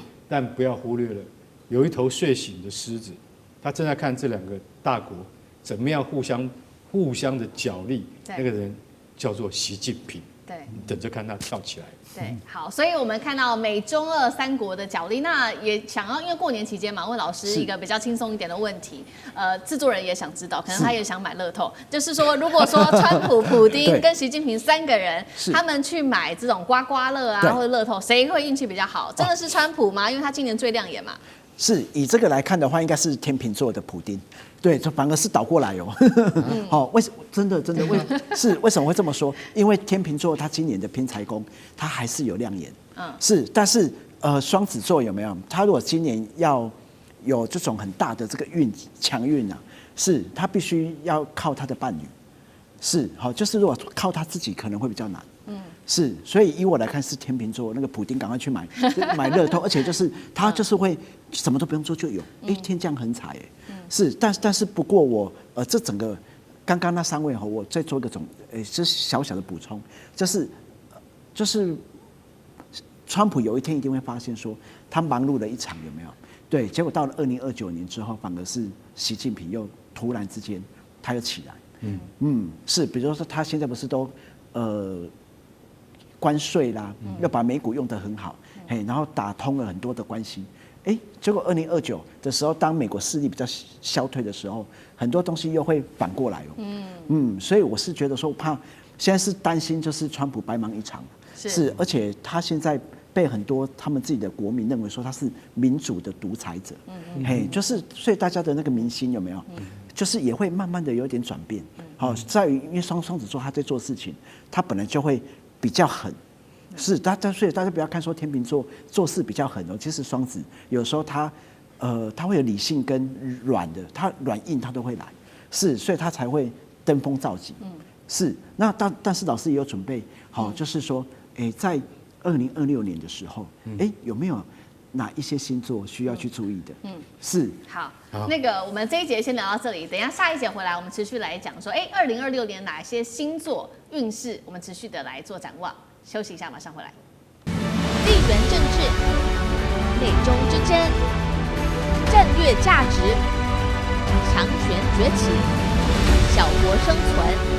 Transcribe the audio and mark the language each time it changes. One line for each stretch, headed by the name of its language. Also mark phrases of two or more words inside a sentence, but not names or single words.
Chinese: 但不要忽略了，有一頭睡醒的獅子，他正在看這兩個大國怎麼樣互相的角力。那個人叫做習近平。對，你等着看他跳起来。对，好，所以我們看到美中俄三國的角力，那也想要因為過年期間嘛，問老師一個比較輕鬆一點的問題，製作人也想知道，可能他也想買樂透，就是說，如果說川普、普丁跟習近平3個人，他們去買這種刮刮樂啊或者樂透，誰會運氣比較好？真的是川普嗎？因為他今年最亮眼嘛。是以這個來看的話，應該是天秤座的普丁。對，這反而是倒過來哦。好，為什麼？真的，為什麼會這麼說？因為天秤座他今年的偏財宮，他還是有亮眼。是，但是雙子座有沒有？他如果今年要有這種很大的這個強運啊，是他必須要靠他的伴侶。是，好，就是如果靠他自己可能會比較難。是，所以以我來看是天秤座那個普丁，趕快去買樂透，而且就是他就是會什麼都不用做就有，天降橫財是，但是不過我這整個剛剛那3位我再做一個就是小小的補充，就是川普有一天一定會發現說他忙碌了一場有沒有？對，結果到了2029年之後，反而是習近平又突然之間他又起來，是，比如說他現在不是都關稅啦，要把美股用得很好，然後打通了很多的關係，結果2029的時候，當美國勢力比較消退的時候，很多東西又會反過來哦。所以我是覺得說，怕現在是擔心就是川普白忙一場，是，而且他現在被很多他們自己的國民認為說他是民主的獨裁者，就是所以大家的那個民心有沒有？就是也會慢慢的有點轉變。好，在於因為雙子座他在做事情，他本來就會比較狠，是，所以大家不要看說天秤座做事比較狠哦，其實雙子有時候他會有理性跟軟的，他軟硬他都會來，是，所以他才會登峰造極，是。那但是老師也有準備好，就是說，在2026年的時候，有沒有哪一些星座需要去注意的？是。好，那個我們這一節先聊到這裡，等一下下一節回來，我們持續來講說，2026年哪些星座運勢，我們持續的來做展望。休息一下，馬上回來。地緣政治、美中之爭、戰略價值、強權崛起、小國生存。